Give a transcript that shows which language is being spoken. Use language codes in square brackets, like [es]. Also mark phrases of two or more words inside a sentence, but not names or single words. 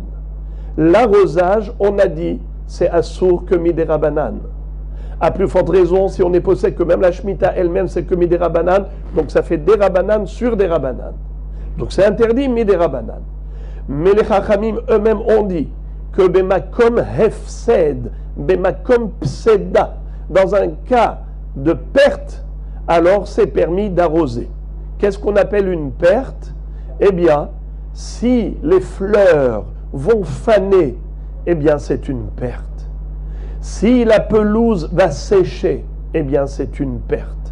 [fr] L'arrosage, on a dit, c'est assour que midérabanan. À plus forte raison, si on est possède que même la Shemitah elle-même, c'est que midérabanan, donc ça fait dérabanan sur dérabanan. Donc c'est interdit midérabanan. Mais les Chachamim eux-mêmes ont dit que [he] במקום הפסד, במקום פסידא, [fr] dans un cas de perte, alors c'est permis d'arroser. Qu'est-ce qu'on appelle une perte? Eh bien, si les fleurs vont faner, eh bien c'est une perte. Si la pelouse va sécher, eh bien c'est une perte.